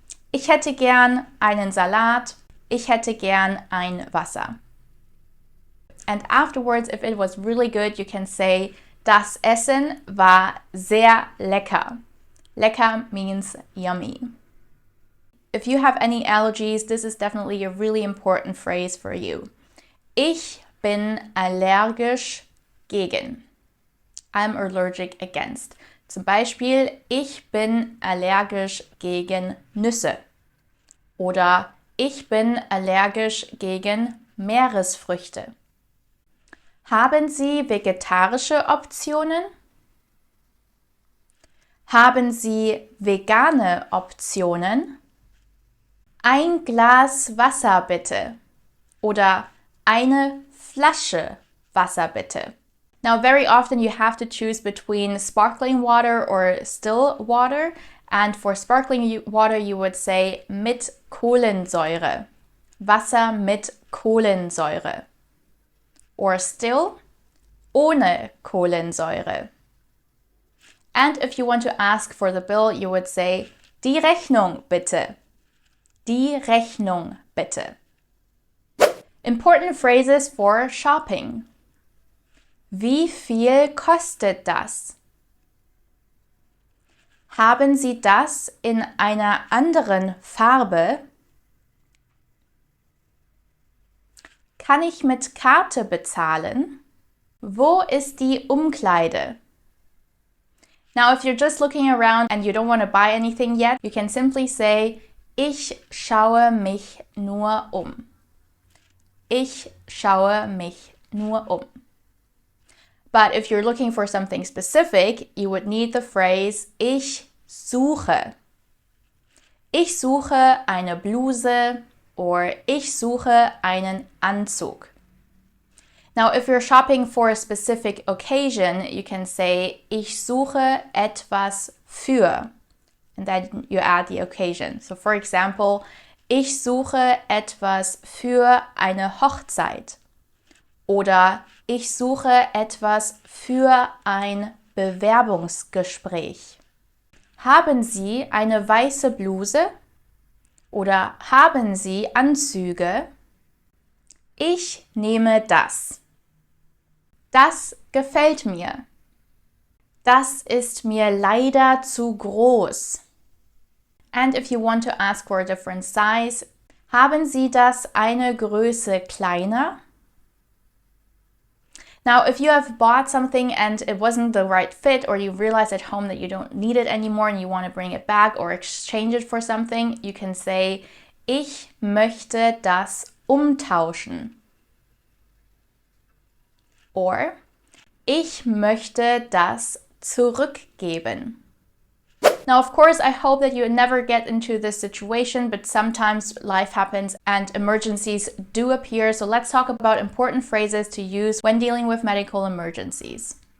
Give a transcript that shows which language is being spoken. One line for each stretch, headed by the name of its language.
German: Ich hätte gern einen Salat. Ich hätte gern ein Wasser.
English: And afterwards, if it was really good, you can say,
German: das Essen war sehr lecker.
English: Lecker means yummy. If you have any allergies, this is definitely a really important phrase for you.
German: Ich bin allergisch gegen.
English: I'm allergic against.
German: Zum Beispiel, ich bin allergisch gegen Nüsse. Oder ich bin allergisch gegen Meeresfrüchte. Haben Sie vegetarische Optionen? Haben Sie vegane Optionen? Ein Glas Wasser bitte. Oder eine Flasche Wasser bitte.
English: Now, very often you have to choose between sparkling water or still water. And for sparkling water, you would say
German: mit Kohlensäure. Wasser mit Kohlensäure.
English: Or still,
German: ohne Kohlensäure.
English: And if you want to ask for the bill, you would say
German: die Rechnung bitte. Die Rechnung bitte.
English: Important phrases for shopping.
German: Wie viel kostet das? Haben Sie das in einer anderen Farbe? Kann ich mit Karte bezahlen? Wo ist die Umkleide?
English: Now, if you're just looking around and you don't want to buy anything yet, you can simply say,
German: ich schaue mich nur um. Ich schaue mich nur um.
English: But if you're looking for something specific, you would need the phrase ich suche.
German: Ich suche eine Bluse or ich suche einen Anzug.
English: Now, if you're shopping for a specific occasion, you can say
German: ich suche etwas für.
English: And then you add the occasion. So for example,
German: ich suche etwas für eine Hochzeit. Oder ich suche etwas für ein Bewerbungsgespräch. Haben Sie eine weiße Bluse? Oder haben Sie Anzüge? Ich nehme das. Das gefällt mir. Das ist mir leider zu groß.
English: And if you want to ask for a different size,
German: haben Sie das eine Größe kleiner?
English: Now, if you have bought something and it wasn't the right fit, or you realize at home that you don't need it anymore and you want to bring it back or exchange it for something, you can say,
German: ich möchte das umtauschen. Or, ich möchte das zurückgeben.
English: Now, of course, I hope that you never get into this situation, but sometimes life happens and emergencies do appear. So let's talk about important phrases to use when dealing with medical emergencies.